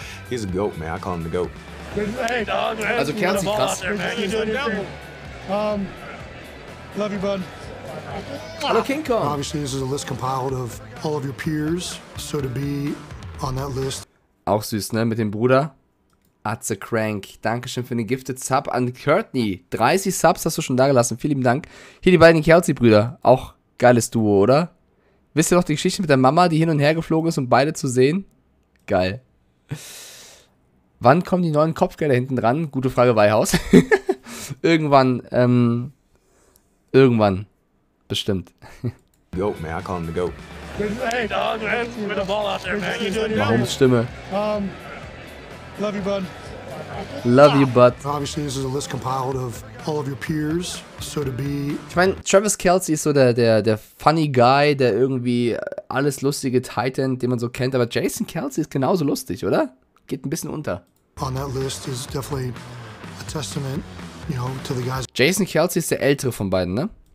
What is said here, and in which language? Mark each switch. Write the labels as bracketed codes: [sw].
[en] He's a goat, man. I call him the goat. Hey, dog, [de] also Kelsey, krass. [en] Love you, bud. [de] Hallo, King Kong. [en] Obviously, this is a list compiled of all of your peers, so to be on that list. [de] Auch süß, ne? Mit dem Bruder. Atze Crank. Dankeschön für den Gifted Sub an Courtney. 30 Subs hast du schon da gelassen. Vielen lieben Dank. Hier die beiden Kelsey-Brüder. Auch geiles Duo, oder? Wisst ihr noch die Geschichte mit der Mama, die hin und her geflogen ist, um beide zu sehen? Geil. Wann kommen die neuen Kopfgelder hinten dran? Gute Frage, Weihaus. Irgendwann, irgendwann. Bestimmt. [en] Goat, man. I call him the goat. Hey, dog, man. With the ball out there, man. You doing your [de] Mahomes Stimme. [en] Love you, bud. Love you, bud. Obviously, this is a list compiled of all of your peers, so to be... [de] Ich meine, Travis Kelce ist so der funny Guy, der irgendwie alles lustige Titan, den man so kennt, aber Jason Kelce ist genauso lustig, oder? Geht ein bisschen unter. [en] On that list is definitely a testament, you know, to the guys. [de] Jason Kelce ist der ältere von beiden, ne?